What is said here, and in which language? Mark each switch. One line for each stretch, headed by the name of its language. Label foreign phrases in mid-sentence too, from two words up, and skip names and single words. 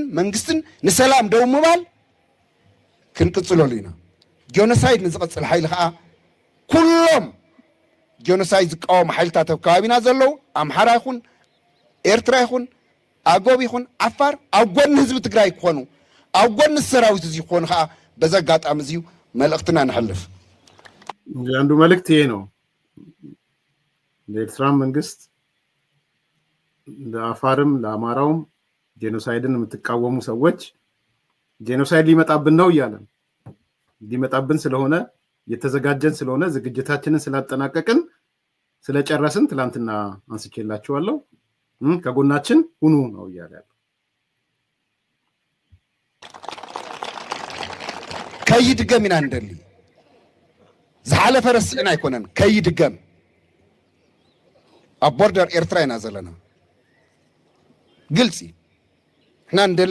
Tigrinya: መንግስትን ንሰላም ደው ምባል ክንቅፅለሉ ኢና ጆኖሳይድ ንዝቐፅል ሓይሊ ከዓ ኩሎም ጆኖሳይድ ዝቃወሙ ሓይልታት ኣብ ከባቢና ዘለዉ ኣምሓራ ይኹን ኤርትራ ይኹን ኣጎብ ይኹን ዓፋር ኣብ ጎኒ ህዝቢ ትግራይ ክኾኑ ኣብ ጎኒ ሰራዊት እዚ ክኾኑ ከዓ በዘጋጣሚ እዚዩ መልእኽትና ንሕልፍ
Amharic: አንዱ መልእክት ይሄ ነው ለኤርትራ መንግስት ለአፋርም ለአማራውም ጄኖሳይድን የምትቃወሙ ሰዎች ጄኖሳይድ ሊመጣብን ነው ይያለን ሊመጣብን ስለሆነ የተዘጋጀን ስለሆነ ዝግጅታችንን ስላጠናቀቅን ስለጨረስን ትላንትና አንስቼላችኋለሁ ከጎናችን ሁኑ ነው ይያላል
Tigrinya: ከይድገም ኢና እንደሊ ዝሓለፈ ረስዕና ኣይኮነን ከይድገም ኣብ ቦርደር ኤርትራ ኢና ዘለና ግልፂ እሕና እንደሊ